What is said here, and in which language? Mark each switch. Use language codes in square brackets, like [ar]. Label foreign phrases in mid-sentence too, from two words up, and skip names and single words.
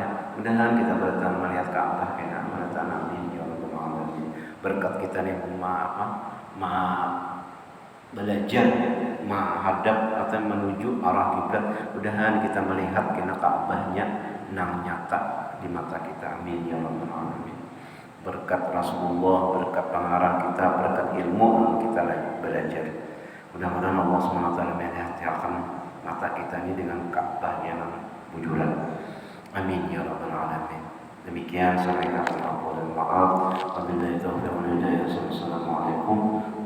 [id] Mudah-mudahan kita bertahan melihat Ka'bah kena menatan [ar] آمين يا رب العالمين. [id] Berkat kita nih belajar menghadap atau menuju arah kiblat. Mudah-mudahan kita melihat kena Ka'bahnya nang nyata di mata kita. [ar] آمين يا رب العالمين. [id] Berkat Rasulullah, berkat pengarang kita, berkat ilmu yang kita belajar. Mudah-mudahan Allah SWT menghadiahkan mata kita ini dengan Ka'bah yang bujuran. [ar] آمين يا رب العالمين. [id] Demikian saya katakan ampun dan maaf. [ar] وبالله التوفيق والهداية.